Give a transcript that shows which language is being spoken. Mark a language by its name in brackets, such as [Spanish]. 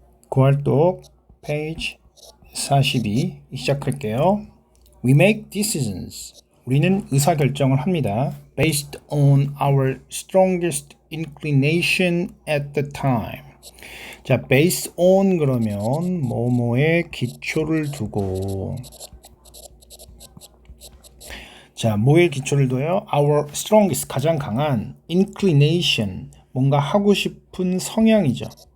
[Korean] 고할독 페이지 42 시작할게요. [English] We make decisions. [Korean] 우리는 의사결정을 합니다. [English] Based on our strongest inclination at the time. [Korean] 자, [English] based on [Korean] 그러면 뭐뭐에 기초를 두고 자, 뭐에 기초를 둬요? [English] Our strongest, [Korean] 가장 강한 inclination, 뭔가 하고 싶은 성향이죠.